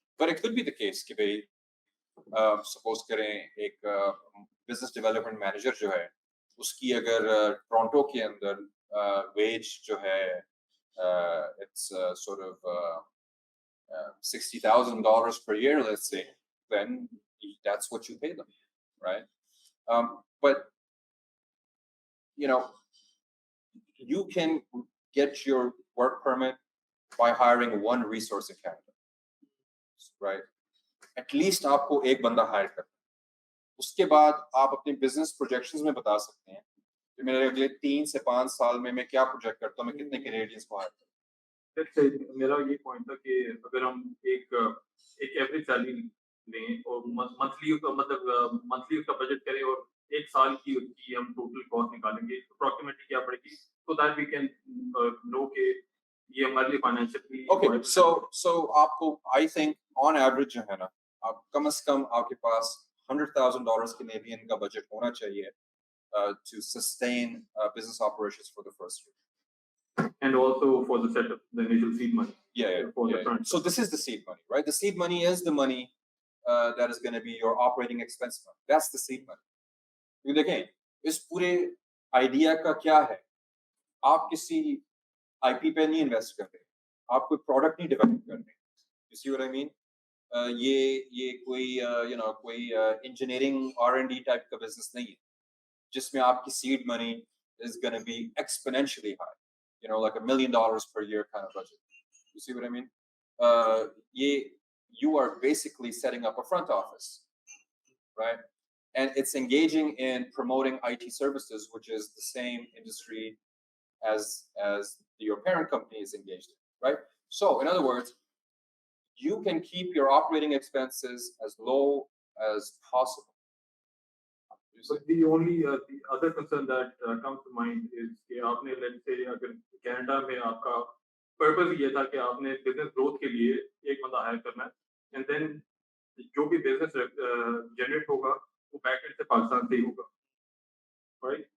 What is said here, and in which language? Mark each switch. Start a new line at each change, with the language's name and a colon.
English: But it could be the case
Hindi: कि भाई
English: suppose
Hindi: करें एक
English: business development manager
Hindi: जो है उसकी अगर टोरंटो के अंदर
English: wage
Hindi: जो है
English: it's sort of $60,000 per year, let's say, then that's what you pay them, right? But you can get your work permit by hiring one resource in Canada, right? At least
Hindi: आपको एक बंदा hire करना। उसके बाद आप अपने business projections में बता सकते हैं कि मेरे अगले 3 से 5 साल में मैं क्या project करता हूँ, मैं कितने Canadians को hire करता हूँ।
English: Let's say
Hindi: मेरा ये point था कि अगर हम एक average salary लें और monthly का मतलब monthly उसका budget करें और एक साल की उसकी हम total cost निकालेंगे, approximately क्या पड़ेगी,
English: so that we can know
Hindi: कि ये हमारे लिए
English: financially. Okay, so
Hindi: आपको
English: I think on average
Hindi: जो है ना, आप कम से कम आपके पास
English: $100,000 Canadian
Hindi: का
English: budget
Hindi: होना चाहिए
English: to sustain business operations for the first year. And also for the setup, the initial seed money. Yeah. So this is the seed money, right? The seed money is the money that is going to be your operating expense money. That's the seed money.
Hindi: क्योंकि देखें इस पूरे idea का क्या है, आप किसी IP पे नहीं इन्वेस्ट कर रहे, आप कोई प्रोडक्ट नहीं डेवलप कर रहे,
English: You see what I mean.
Hindi: ये कोई कोई इंजीनियरिंग R&D टाइप का बिजनेस नहीं है जिसमें आपकी seed money
English: is going to be exponentially high, like $1 million per year kind of budget. You see what I mean? You are basically setting up a front office, right? And it's engaging in promoting IT services, which is the same industry as your parent company is engaged in, right? So, in other words, you can keep your operating expenses as low as possible. But the other concern that comes to mind is
Hindi: कि आपने
English: let's say
Hindi: अगर Canada में आपका purpose ये था कि आपने business growth के लिए एक बंदा हायर करना है
English: and then
Hindi: जो भी बिजनेस जनरेट होगा वो बैक एंड से पाकिस्तान से ही होगा,
English: Right?